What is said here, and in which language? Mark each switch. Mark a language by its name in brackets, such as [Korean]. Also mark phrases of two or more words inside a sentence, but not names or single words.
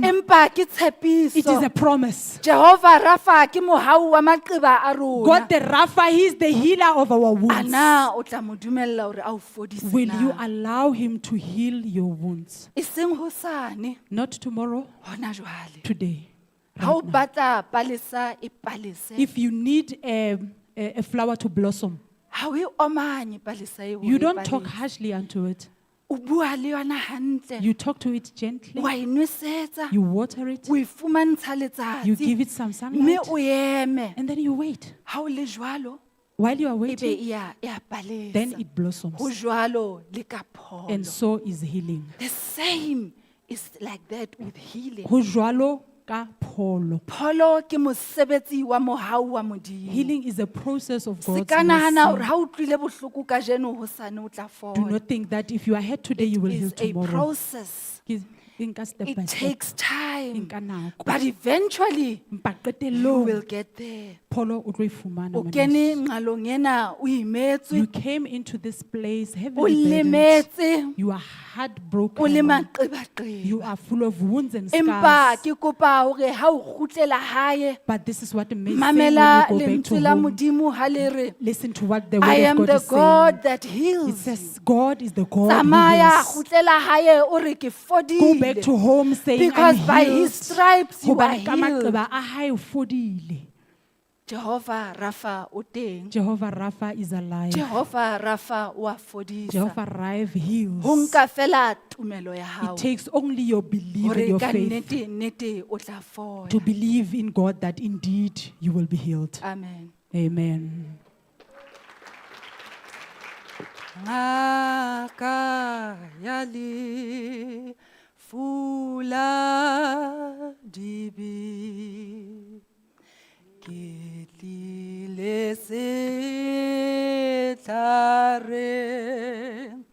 [Southern Sotho] Empa ke [English] it is a [Southern Sotho] tshepiso. [English] promise. [Southern Sotho] Jehovah Rapha ke mohau wa maqeba a rona. [English] God the Rapha, He is the healer of our wounds. [Southern Sotho] Ana o tla mo dumella hore a o fodise [English] Will [Southern Sotho] na? [English] you allow Him to heal your wounds? [Southern Sotho] E seng hosane [English] Not tomorrow, [Southern Sotho] hona jwale. [English] today. [Southern Sotho] Ha o batla palesa e palese. [English] If you need a flower to blossom, [Southern Sotho] Ha o e omanye palesa eo. [English] you [Southern Sotho] e [English] don't talk [Southern Sotho] palese. [English] harshly unto it. [Southern Sotho] o bua le yona hantle, [English] You talk to it gently. [Southern Sotho] wa e nwesetsa, [English] You water it. [Southern Sotho] o e fumantsha [English] You give [Southern Sotho] letsatsi, [English] it some [Southern Sotho] mme [English] sunlight. [Southern Sotho] o eme. [English] And then you wait. [Southern Sotho] Ha o le jwalo, [English] While you are [Southern Sotho] e be [English] waiting, [Southern Sotho] e a [English] then [Southern Sotho] palesa. [English] it blossoms. [Southern Sotho] Ho jwalo le ka [English] And [Southern Sotho] pholo. [English] so is healing. The same is like that with healing. [Southern Sotho] Ho jwalo ka pholo. Pholo ke mosebetsi wa mohau wa Modimo. [English] Healing is a process of [Southern Sotho] Se [English] God's [Southern Sotho] ka nahana hore [English] mercy. [Southern Sotho] ha o tlile bohloko kajeno hosane o tla [English] Do [Southern Sotho] fola. [English] not think that if you are here today, you will heal It's a tomorrow. process. [Southern Sotho] Ke- e nka [English] step by It step. takes [Southern Sotho] E [English] time. [Southern Sotho] nka nako. [English] But eventually, [Southern Sotho] Empa [English] you [Southern Sotho] qetellong, [English] will get there. [Southern Sotho] pholo o tlo e fumana, O ngwaneso. kene nqalong ena, o imetswe, [English] You came into this place [Southern Sotho] o [English] heavily burdened. [Southern Sotho] lemetse, [English] You are [Southern Sotho] o le [English] heartbroken. You [Southern Sotho] maqebaqeba. [English] are full of wounds and [Southern Sotho] Empa [English] scars. [Southern Sotho] ke kopa hore ha o kgutlela hae, [English] But this is what may say when [Southern Sotho] mamela [English] you go back [Southern Sotho] lentswe [English] to [Southern Sotho] la [English] home. [Southern Sotho] Modimo ha le re, [English] Listen to what the I word am of God the is saying. God that It heals you. says God is the God who [Southern Sotho] Tsamaya, [English] heals. [Southern Sotho] kgutlela hae o re ke [English] Go back to [Southern Sotho] fodile. [English] home saying Because I'm by healed. his stripes you are [Southern Sotho] Hobane ka [English] healed. [Southern Sotho] maqeba a hae o fodile. Jehovah Rapha o teng. [English] Jehovah Rapha is alive. [Southern Sotho] Jehovah Rapha wa fodisa. [English] Jehovah Rapha heals. [Southern Sotho] Ho nka fela tumelo ya [English] It [Southern Sotho] hao. [English] takes only your belief [Southern Sotho] Hore [English] and your [Southern Sotho] ka [English] faith [Southern Sotho] nnete nnete o tla fola. [English] to believe in God that indeed you will be healed. Amen. Amen. [Southern Sotho] Ngaka ya le fula dibi ke tlile setlare